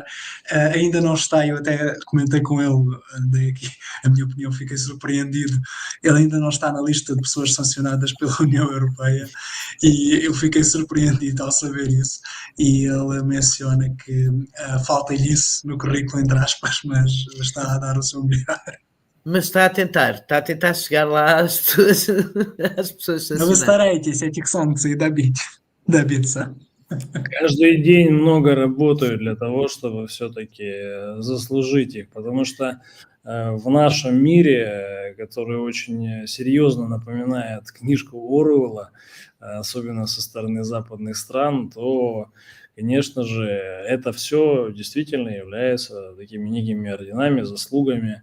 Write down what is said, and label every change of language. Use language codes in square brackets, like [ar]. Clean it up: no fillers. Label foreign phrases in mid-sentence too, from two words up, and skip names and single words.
[pt] Ainda não está, eu até comentei com ele, dei aqui a minha opinião, fiquei surpreendido, ele ainda não está na lista de pessoas sancionadas pela União Europeia, e eu fiquei surpreendido ao saber isso, e ele menciona que falta-lhe isso no currículo, entre aspas, mas está a dar o seu melhor. Mas está a tentar chegar lá às pessoas, às pessoas [ru] Но вы [pt] sancionadas. [ru] стараетесь этих санкций добиться. Каждый день много работаю для того, чтобы все-таки заслужить их, потому что в нашем мире, который очень серьезно напоминает книжку Оруэлла, особенно со стороны западных стран, то, конечно же, это все действительно является такими некими орденами, заслугами.